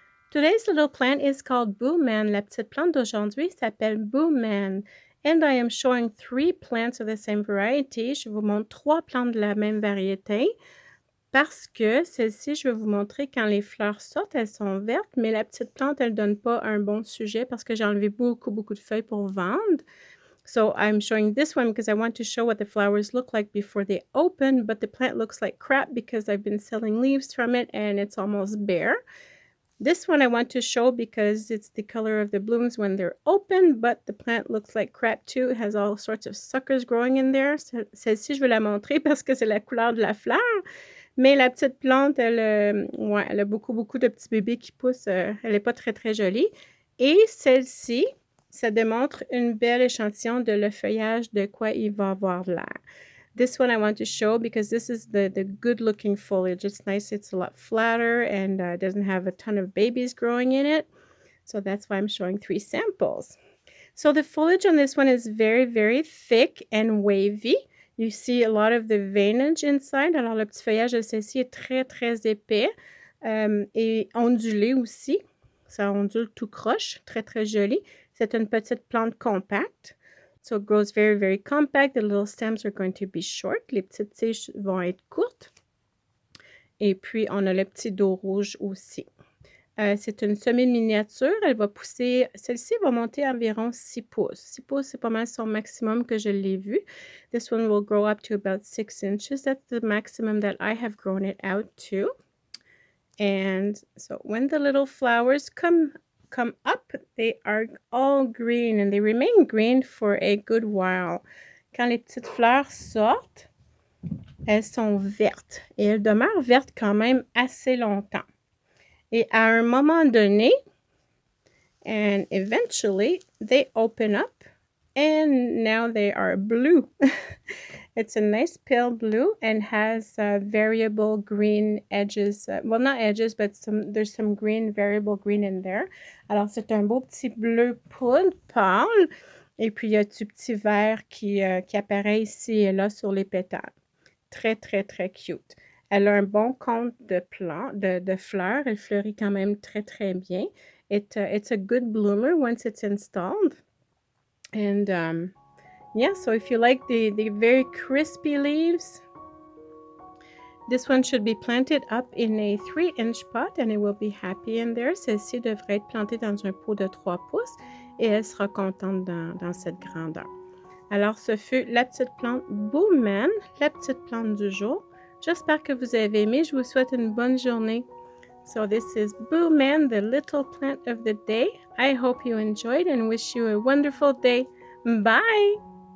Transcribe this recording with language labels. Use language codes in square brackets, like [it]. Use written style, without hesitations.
[en] Today's little plant is called Booman. [fr] La petite plante d'aujourd'hui s'appelle Booman. [en] And I am showing 3 plants of the same variety. [fr] Je vous montre 3 plantes de la même variété parce que celle-ci, je vais vous montrer quand les fleurs sortent, elles sont vertes, mais la petite plante, elle donne pas un bon sujet parce que j'ai enlevé beaucoup de feuilles pour vendre. [en] So I'm showing this one because I want to show what the flowers look like before they open, but the plant looks like crap because I've been selling leaves from it and it's almost bare. This one I want to show because it's the color of the blooms when they're open, but the plant looks like crap too. It has all sorts of suckers growing in there. [fr] Celle-ci, je vais la montrer parce que c'est la couleur de la fleur. Mais la petite plante, ouais, elle a beaucoup de petits bébés qui poussent. Elle n'est pas très jolie. Et celle-ci, ça démontre une belle échantillon de le feuillage de quoi il va avoir l'air. [en] This one I want to show because this is the good looking foliage. It's nice. It's a lot flatter and doesn't have a ton of babies growing in it. So that's why I'm showing 3 samples. So the foliage on this one is very thick and wavy. You see a lot of the veinage inside. [fr] Alors le petit feuillage de celle-ci est très épais et ondulé aussi. Ça ondule tout croche, très joli. C'est une petite plante compacte. [en] So it grows very compact. The little stems are going to be short. [fr] Les petites tiges vont être courtes. Et puis, on a le petit dos rouge aussi. C'est une semi-miniature. Elle va pousser, celle-ci va monter environ 6 pouces. 6 pouces, c'est pas mal son maximum que je l'ai vu. [en] This one will grow up to about 6 inches. That's the maximum that I have grown it out to. And so when the little flowers come up, they are all green and they remain green for a good while. [fr] Quand les petites fleurs sortent, elles sont vertes et elles demeurent vertes quand même assez longtemps. Et à un moment donné, [en] and eventually, they open up and now they are blue. It's a nice pale blue and has variable green edges. Well, not edges, but there's some green, variable green in there. [fr] Alors, c'est un beau petit bleu poudre pâle. Et puis, il y a du petit vert qui apparaît ici et là sur les pétales. Très cute. Elle a un bon compte de fleurs. Elle fleurit quand même très bien. [en] It's a good bloomer once it's installed. And yeah, so if you like the very crispy leaves, this one should be planted up in a 3-inch pot and it will be happy in there. [fr] Celle-ci devrait être plantée dans un pot de 3 pouces et elle sera contente dans cette grandeur. Alors, ce fut la petite plante Booman, la petite plante du jour. J'espère que vous avez aimé. Je vous souhaite une bonne journée. [en] So this is Booman, the little plant of the day. I hope you enjoyed and wish you a wonderful day. Bye!